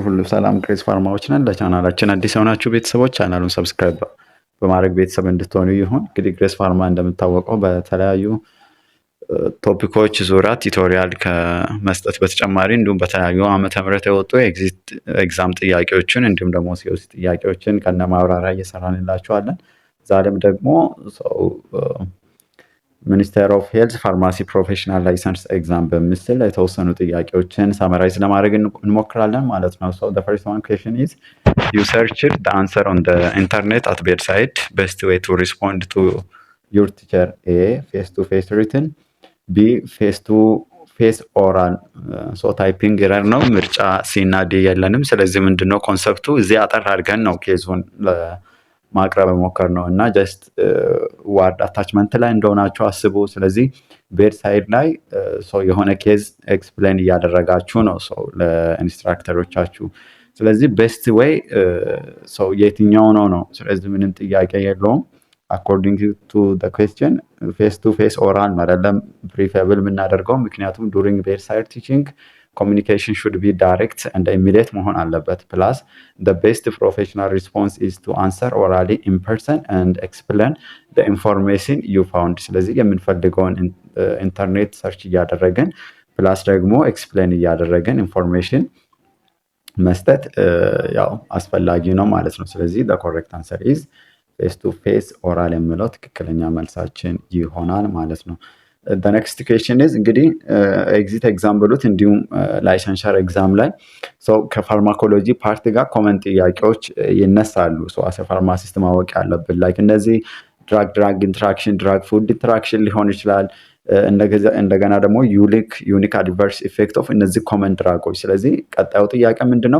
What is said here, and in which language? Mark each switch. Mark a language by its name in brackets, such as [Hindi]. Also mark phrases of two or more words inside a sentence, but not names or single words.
[Amharic] ሁሉ ሰላም ግሬስ ፋርማዎች ነን። ለቻናላችን አዲስ የሆናችሁ ቤተሰቦች ቻናሉን ሰብስክራይብ በማድረግ ቤተሰብ እንድትሆኑ ይሁን። እንግዲህ ግሬስ ፋርማ እንደምታወቀው በተለያዩ ቶፒኮች ዙሪያ ቱቶሪያል ከመስጠት በተጨማሪ እንዲሁም በተለያዩ ዓመተ ምህረት የወጡ [English] exit exam [Amharic] ጥያቄዎችን እንዲሁም ደግሞ ሲኦሲ ጥያቄዎችን ከነ ማብራሪያ እየሰራንላችኋለን። ዛሬም ደግሞ [English] Ministry of Health pharmacy professional license exam [Amharic] በምስል የተወሰኑ ጥያቄዎችን ሳመራይዝ ለማድረግ እንሞክራለን ማለት ነው። [English] ሶ the first one question is you searched the answer on the internet at bedside. Best way to respond to your teacher: A, face to face written, B, face to face oral so typing error [Amharic] ነው። ምርጫ ሲ እና ዲ የለንም። ስለዚህ ምንድነው ኮንሰፕቱ እዚህ አጠር አድርገን ነው ኬዙን ማቅረብ ሞከር ነው እና [English] just ward attachment [Amharic] ላይ እንደሆናችሁ አስቡ። ስለዚህ [English] bedside [Amharic] ላይ የሆነ [English] case explain [Amharic] እያደረጋችሁ ነው ለኢንስትራክተሮቻችሁ። ስለዚህ [English] best way [Amharic] የትኛው ነው? ስለዚህ ምንም ጥያቄ የለውም። [English] according to question face to face oral [Amharic] ነው አይደለም ፕሪፌብል የምናደርገው፣ ምክንያቱም [English] during bedside teaching communication should be direct and immediate [Amharic] መሆን አለበት። [English] plus the best professional response is to answer orally in person and explain the information you found። [Amharic] ስለዚህ የምንፈልገውን [English] internet search [Amharic] እያደረግን ፕላስ ደግሞ ኤክስፕሌን እያደረግን ኢንፎርሜሽን መስጠት ያው አስፈላጊ ነው ማለት ነው። ስለዚህ [English] the correct answer is face to face [Amharic] oral የሚለው ትክክለኛ መልሳችን ይሆናል ማለት ነው። [English] the next question is [Amharic] እንግዲህ [English] exit exam [Amharic] ብሉት እንዲሁም [English] licensure exam [Amharic] ላይ ከፋርማኮሎጂ ፓርት ጋር ኮመንት ጥያቄዎች ይነሳሉ። [English] as pharmacist [Amharic] ማወቅ ያለብን ላይክ እነዚህ [English] drug interaction፣ drug food interaction [Amharic] ሊሆን ይችላል። እንደገና ደግሞ [English] unique adverse effect of [Amharic] እነዚህ [English] common drugs። [Amharic] ስለዚህ ቀጣዩ ጥያቄ ምንድነው?